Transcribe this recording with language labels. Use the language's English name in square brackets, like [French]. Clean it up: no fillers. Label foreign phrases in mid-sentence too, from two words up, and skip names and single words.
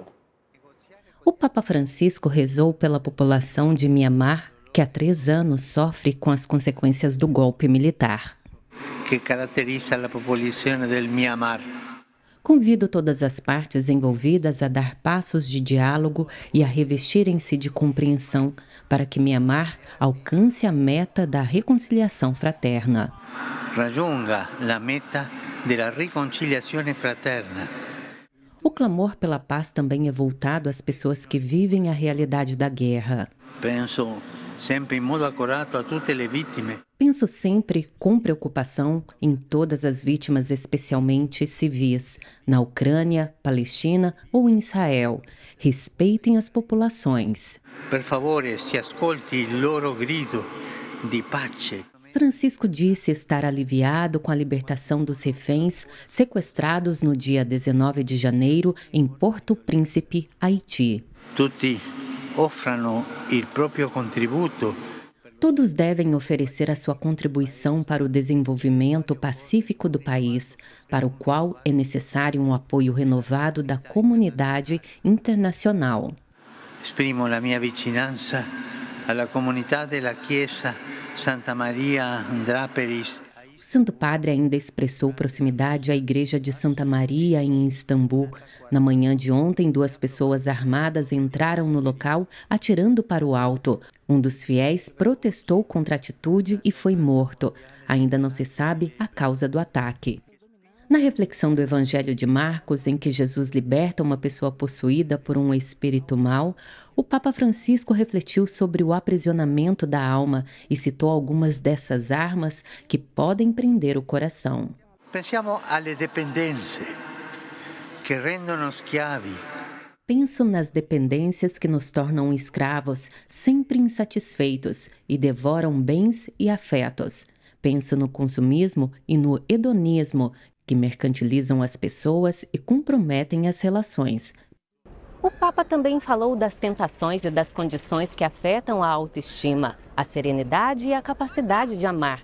[Portuguese] O Papa Francisco rezou pela população de Mianmar, que há 3 anos sofre com as consequências do golpe militar. Que caracteriza a população do Mianmar. Convido todas as partes envolvidas a dar passos de diálogo e a revestirem-se de compreensão para que Mianmar alcance a meta da reconciliação fraterna. [Italian] Raggiunga la meta della riconciliazione fraterna. [Portuguese] O clamor pela paz também é voltado às pessoas que vivem a realidade da guerra. [Italian] Penso sempre in modo accorato a tutte le vittime. [Portuguese] Penso sempre com preocupação em todas as vítimas, especialmente civis, na Ucrânia, Palestina ou em Israel. Respeitem as populações. [Italian] Per favore, si ascolti il loro grido di pace. [Portuguese] Francisco disse estar aliviado com a libertação dos reféns sequestrados no dia 19 de janeiro em Porto Príncipe, Haiti. [Italian] Tutti offrano il proprio contributo. [Portuguese] Todos devem oferecer a sua contribuição para o desenvolvimento pacífico do país, para o qual é necessário um apoio renovado da comunidade internacional. [Italian] Esprimo la mia vicinanza alla comunità della Chiesa Santa Maria Andraperis. [Portuguese] O Santo Padre ainda expressou proximidade à Igreja de Santa Maria em Istambul. Na manhã de ontem, 2 pessoas armadas entraram no local atirando para o alto. Um dos fiéis protestou contra a atitude e foi morto. Ainda não se sabe a causa do ataque. Na reflexão do Evangelho de Marcos, em que Jesus liberta uma pessoa possuída por um espírito mau, o Papa Francisco refletiu sobre o aprisionamento da alma e citou algumas dessas armas que podem prender o coração. [Italian] Pensiamo alle dipendenze che rendono schiavi. [Portuguese] Penso nas dependências que nos tornam escravos, sempre insatisfeitos e devoram bens e afetos. Penso no consumismo e no hedonismo, que mercantilizam as pessoas e comprometem as relações. O Papa também falou das tentações e das condições que afetam a autoestima, a serenidade e a capacidade de amar.